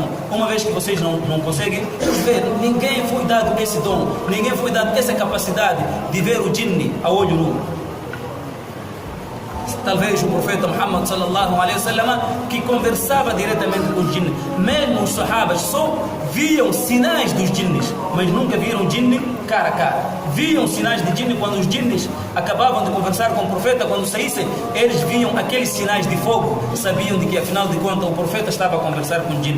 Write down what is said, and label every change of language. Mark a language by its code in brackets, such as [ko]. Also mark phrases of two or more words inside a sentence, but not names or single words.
[pt] Uma vez que vocês não conseguem vos ver. Ninguém foi dado esse dom, ninguém foi dado essa capacidade de ver o jinni a olho nu. Talvez o profeta Muhammad [ar] صلى الله عليه وسلم, [pt] que conversava diretamente com os jinnis. Mesmo os sahabas só viam sinais dos jinnis, mas nunca viram jinni cara a cara. Viam sinais de jinni quando os jinnis acabavam de conversar com o profeta. Quando saíssem, eles viam aqueles sinais de fogo, sabiam de que, afinal de contas, o profeta estava a conversar com o jinni.